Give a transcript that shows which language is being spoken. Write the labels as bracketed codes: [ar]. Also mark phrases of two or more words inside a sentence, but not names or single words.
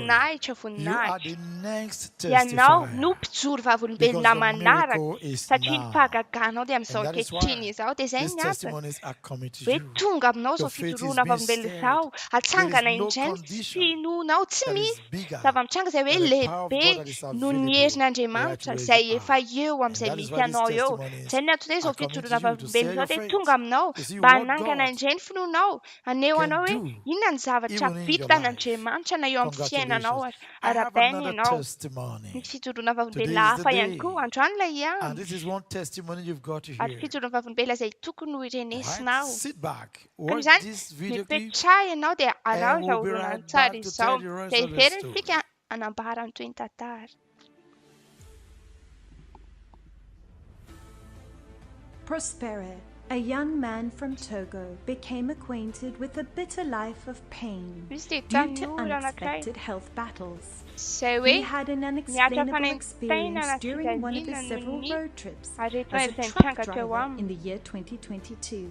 [mg] Voninahitra, [en] You are [mg] voninahitra. [en] the next [mg] Ianao [en] testifier. [mg] no mpijoro vavolombelona [en] Because the [mg] manaraka [en] miracle is [mg] satria ny [en] now. [mg] fahagaganao dia amin'izao [en] And that is [mg] ankehitriny [en] why [mg] izao dia izay [en] these [mg] ny asany [en] testimonies are coming to [mg] hoe [en] you. [mg] tonga aminao [en] Your [mg] izao [en] faith is [mg] fijoroana [en] being [mg] vavolombelona [en] stirred. [mg] izao hatsangana [en] There is no [mg] indray [en] condition [mg] finoanao tsy [en] that is [mg] misy [en] bigger [mg] zava-mitranga izay hoe [en] than the power of [mg] lehibe [en] God that is [mg] no [en] available [mg] ny herin'Andriamanitra [en] right where [mg] izay [en] you [mg] efa [en] are. [mg] eo [en] And [mg] amin'izay [en] that is [mg] misy [en] why these [mg] anao eo [en] testimonies [mg] izay ny antony hoe izao [en] are coming to [mg] fijoroana [en] you to share [mg] vavolombelona [en] your [mg] izao dia [en] faith. [mg] tonga aminao [en] You see [mg] mba [en] what [mg] hanangana [en] God [mg] indray ny finoanao aneo [en] can [mg] anao hoe [en] do [mg] inona ny zavatra [en] even in your [mg] vita [en] life. [mg] n'Andriamanitra na eo amin'ny fiainanao [en] Congratulations. I have [mg] arabaina [en] another [mg] ianao [en] testimony. [mg] misy fijoroana [en] Today [mg] vavolombelona [en] is the [mg] hafa ihany [en] day. [mg] koa androany ilay [en] And [mg] ihany [en] this is one testimony you've got to [mg] ary [en] hear. [mg] fijoroana vavolombelona izay tokony ho [en] Right? [mg] irenesinao [en] Sit back, [mg] ka [en] watch [mg] izany [en] this video clip, [mg] mipetraha ianao dia [en] and [mg] araoza [en] we'll be [mg] olona [en] right [mg] tsara [en] back to [mg] izao [en] tell the rest [mg] dia [en] of the [mg] iverina [en] story. [mg] isika anambara ny toy ny tantara [en] Prospere a young man from Togo became acquainted with a bitter life of pain due to unexpected health battles. He had an unexplainable experience during one of his several road trips as a truck driver in the year 2022.